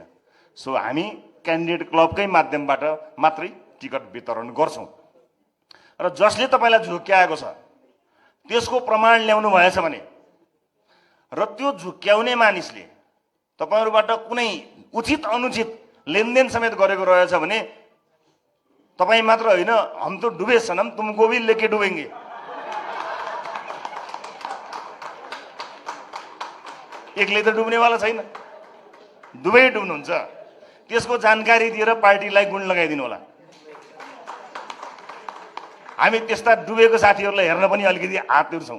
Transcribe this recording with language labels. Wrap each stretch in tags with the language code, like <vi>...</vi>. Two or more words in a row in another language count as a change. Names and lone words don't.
<ne>सो हामी क्यान्डिडेट क्लबकै माध्यमबाट मात्रै टिकट वितरण गर्छौँ र जसले तपाईँलाई झुक्क्याएको छ त्यसको प्रमाण ल्याउनु भएछ भने र त्यो झुक्क्याउने मानिसले तपाईँहरूबाट कुनै उचित अनुचित लेनदेन समेत गरेको रहेछ भने तपाईँ मात्र होइन,</ne> <hi>हम तो डुबे सनम तुमको भी लेके डुबेंगे।</hi> <ne>एक्लै त डुब्नेवाला छैन, दुवै डुब्नुहुन्छ। त्यसको जानकारी दिएर पार्टीलाई गुण लगाइदिनु होला। हामी त्यस्ता डुबेको साथीहरूलाई हेर्न पनि अलिकति हात तिर्छौँ।</ne>